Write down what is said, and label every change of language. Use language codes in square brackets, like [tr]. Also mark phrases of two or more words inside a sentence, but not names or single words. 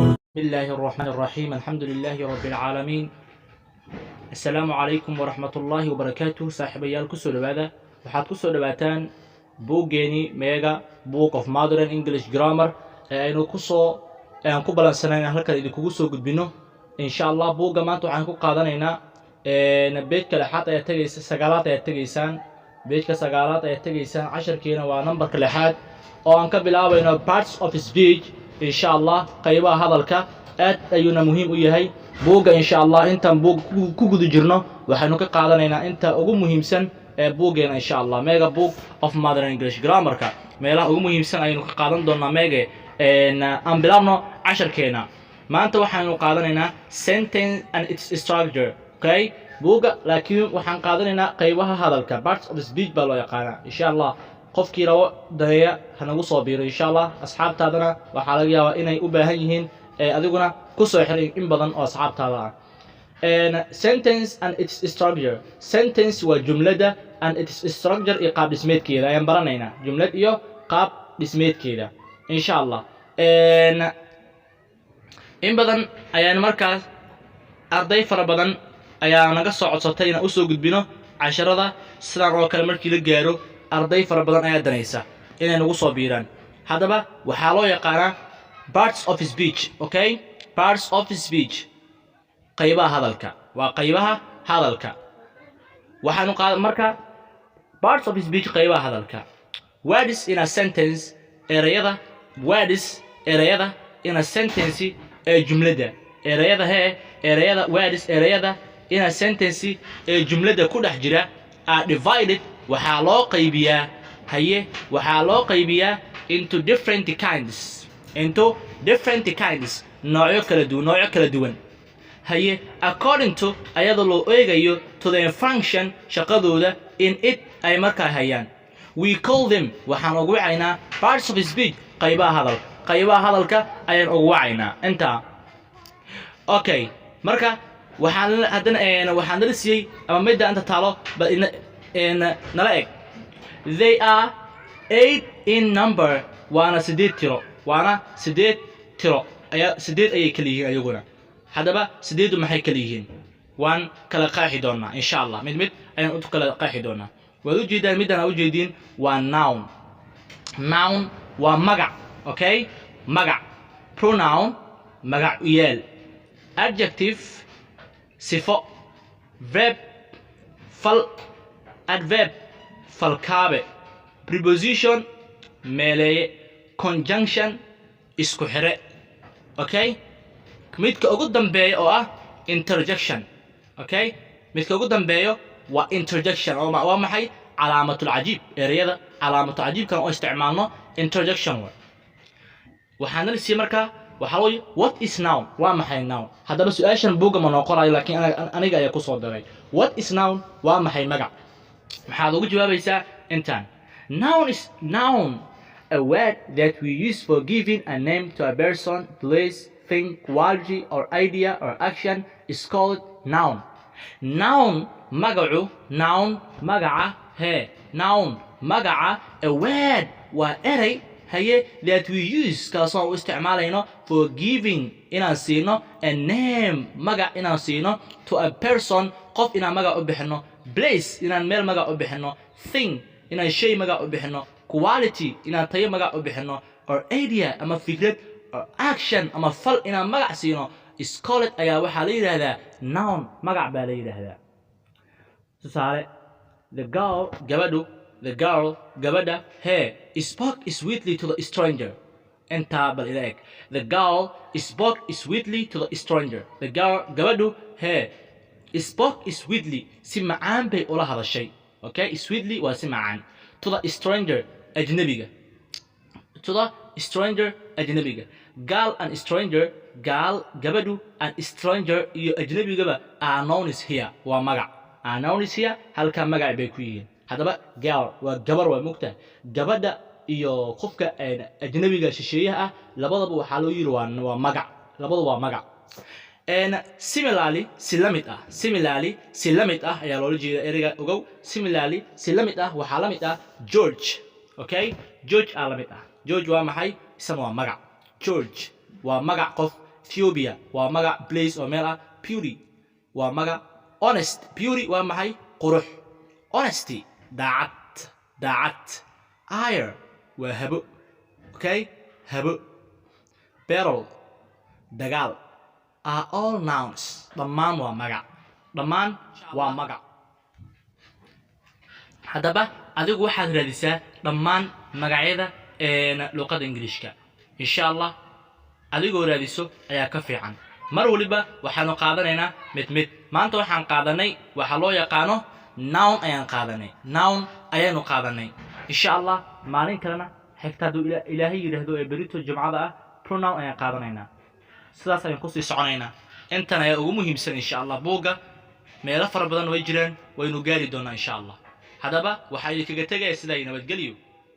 [ar] بسم الله الرحمن الرحيم الحمد لله رب العالمين السلام عليكم ورحمة الله وبركاته صاحبيال كسو دبادة [so] waxaad ku soo dhawaataan buuggeeni Mega Book of Modern English Grammar aynu ku balansanayna halkan idinkugu soo gudbino [ar] insha Allah [so] buugga maanta waxaan ku qaadanaynaa beedka lixaad ayaa tagaysa sagaalaad ayaa tagaysaan beedka sagaalaad ayaa tagaysaan casharkeena waa numberka lixaad oo aan ka bilaabayno [en] parts of speech [ar] insha Allah [so] qaybaha hadalka aad ayuuna muhiim u yahay buugga [ar] insha Allah [so] intaan buug ku guda jirno waxaanu ka qaadanaynaa inta ugu muhiimsan buuggeena [ar] insha Allah [so] Mega Book of Modern English Grammar-ka meelaha ugu muhiimsan aynu ka qaadan doonaa Mega aan bilaabno casharkeena maanta waxaanu qaadanaynaa [en] sentence and its structure [so] okay buugga laakiin waxaan qaadanaynaa qaybaha hadalka [en] parts of speech [so] baa loo yaqaanaa [ar] insha Allah [so] qofkii rabo daneeya hanagu soo biiro [ar] insha Allah [so] asxaabtaadana waxaa laga yaabaa inay u baahan yihiin adiguna ku soo xiray in badan oo asxaabtaada ah [en] sentence and its structure [so] sentence waa jumlada [en] and its structure [so] iyo qaab dhismeedkeeda ayaan baranaynaa jumlad iyo qaab dhismeedkeeda [ar] insha Allah [so] in badan ayaan markaas arday fara badan ayaa naga soo codsatay inaan u soo gudbino casharada sidaan oo kale markii la gaaro arday fara badan ayaa danaysa inay nagu soo biiraan haddaba waxaa loo yaqaanaa [en] parts of speech okay parts of speech [so] qaybaha hadalka waa qaybaha hadalka waxaanu marka [en] parts of speech [so] qaybaha hadalka [en] words in a sentence [so] erayada words erayada [en] in a sentence [so] jumlada erayada erayada words erayada [en] in a sentence [so] jumlada ku dhex jira [en] are divided [so] waxaa loo qaybiyaa [en] into different [so] kinds noocyo kala duwan [en] according to [so] ayadoo loo eegayo [en] to the function [so] shaqadooda [en] in it [so] ay markaa hayaan [en] we call them [so] waxaan ugu wacaynaa [en] parts of speech [so] qaybaha hadalka ayaan ugu wacaynaa inta okay marka waxaan nala siiyey ama midda inta taalo nala eg [en] they are [so] 8 in number waana 8 tiro ayaa 8 ayay kala yihiin ayaguna haddaba 8 maxay kala yihiin waan kala qeexi doonaa [ar] insha Allah [so] mid ayaan u kala qeexi doonaa waad u jeedaan midana u jeedin waa noun waa magac okay magac pronoun magac u yeel adjective sifo verb fal adverb falkaabe preposition meeleeye conjunction isku xire okay midka ugu dambeeyo oo ah interjection okay midka ugu dambeeyo waa interjection oo waa maxay [ar] علامة التعجب [so] erayada calaamatul cajiibkan oo isticmaalno [en] interjection [so] waxaan nalisi marka waxa loo [en] what is noun [so] waa maxay [en] noun [so] haddaba su'aashan buugga ma noo qorayo laakiin aniga ayaa ku soo daray [en] what is noun [so] waa maxay magac maxaad ugu jawaabaysaa intaan [en] noun is a word that we use for giving a name to a person place thing quality or idea or action is called noun magacu noun [so] magaca [en] a word [so] waa eray [en] that we use [so] kaasoo u isticmaalayno [en] for giving [so] inaan siino [en] a name [so] magac inaan siino [en] to a person [so] qof inaan magac u bixino place inaan meel magac u bixino thing inaan shay magac u bixino quality inaan tayo magac u bixino [en] or idea [so] ama fikrad [en] or action [so] ama fal inaan magac siino [en] is called [so] ayaa waxaa la yiraahdaa noun magac baa la yiraahdaa tusaale [en] the girl [so] gabadha [en] spoke sweetly to the stranger [so] inta bal ilaag [en] the girl spoke sweetly to the stranger the girl [so] gabadhu [en] spoke sweetly [so] si macaan bay ula hadashay okay sweetly waa si macaan [en] to the stranger [so] ajnabiga [en] girl and stranger [so] gabadhu [en] and stranger [so] iyo ajnabigaba [en] are known is here [so] waa magac [en] are known is here [so] halka magac bay ku yihiin haddaba girl waa gabar waa mugta gabadha iyo qofka ajnabiga shisheeyaha ah labadaba waxaa loo yiri waa magac labadaba waa magac similarly si lamid ah ayaa loola jeedaa ereyga ogow similarly si lamid ah waxaa la mid ah George okay George aa la mid ah George waa maxay isna waa magac George waa magac qof Ethiopia waa magac place oo meel ah beauty waa magac honest beauty waa maxay qurux honesty daacad ire waa habo okay habo peril dagaal [en] are all nouns [so] dhammaan waa magac haddaba adigu waxaad raadisaa dhammaan magacyada luqadda Ingiriiska [ar] insha Allah [so] adigoo raadiso ayaa ka fiican mar waliba waxaanu qaadanaynaa mid maanta waxaan qaadanay waxa loo yaqaano noun ayaanu qaadanay [ar] insha Allah [so] maalin kalena xigta haduu Ilaahay yiraahdo ee berito jumcada ah pronoun ayaan qaadanaynaa sidaas ayaan ku sii soconaynaa intan ayaa ugu muhiimsan [ar] insha Allah [so] buuga meelo fara badan way jiraan waynu gaari doonaa [ar] insha Allah [so] haddaba waxaa idinkaga tagay sida ay nabadgeliyo